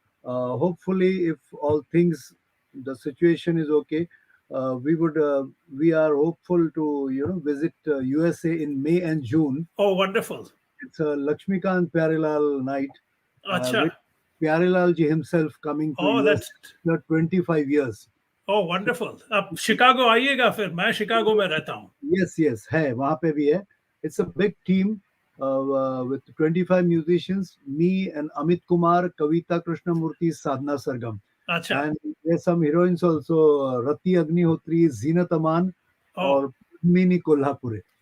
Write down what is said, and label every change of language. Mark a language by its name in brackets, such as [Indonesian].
[English] Hopefully, if all things, the situation is okay, we are hopeful to visit USA in May and June. Oh, wonderful. It's a Lakshmikant Pyarelal night, with [Hindi] Acha. [English] Pyarelal ji himself coming to Oh, US that's after 25 years. oh, wonderful. [Hindi] अब Chicago आइएगा फिर मैं Chicago में रहता हूँ. [English] Yes, yes, [Hindi] है वहाँ पे भी है. [English] It's a big team. with 25 musicians, me and Amit Kumar, Kavita Krishnamurthy, Sadhna Sargam. [Hindi] Acha. [English] And there's some heroines also, Rati Agnihotri, Zinat Aman, Oh. or Mini Kolhapure.